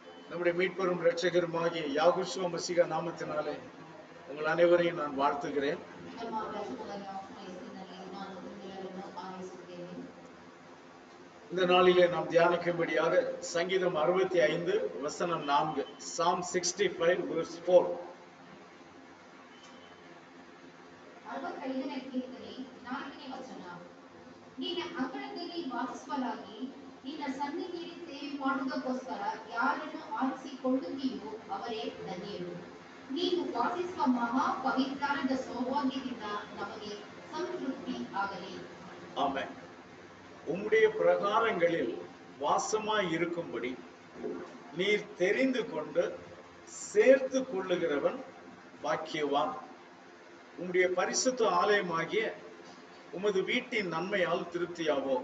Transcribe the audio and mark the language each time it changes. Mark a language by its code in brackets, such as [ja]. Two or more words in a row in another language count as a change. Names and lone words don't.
[ta] நம்முடைய மீட்பெரும் இரட்சகருமாகிய யாகுஷுவ மசிகா நாமத்தினாலே உங்கள் அனைவரையும் நான் வாழ்த்துகிறேன். இந்த நாளிலே நாம் தியானிக்கும்படியாக சங்கீதம் 65 வசனம் 4, [en] Psalm 65 verse 4. [kn] ನಿನ್ನ ಸನ್ನಿಧಿಯಲ್ಲಿ ಸೇವೆ ಮಾಡುವುದಕ್ಕೋಸ್ಕರ ಯಾರನ್ನು ಆರಿಸಿಕೊಳ್ಳುತ್ತೀಯೋ ಅವರೇ ಧನ್ಯರು. ನೀನು ವಾಸಿಸುವ ಮಹಾ ಪವಿತ್ರಾದ ಸೌಭಾಗ್ಯದಿಂದ ನಮಗೆ ಸಂತೃಪ್ತಿ ಆಗಲಿ. [ta] ஆமென். உம்முடைய பிரகாரங்களில் வாசமாய் இருக்கும்படி நீர் தெரிந்து கொண்டு சேர்த்து கொள்ளுகிறவன் பாக்கியவான். உம்முடைய பரிசுத்த ஆலயமாகிய உமது வீட்டின் நன்மையால் திருப்தியாவோம்.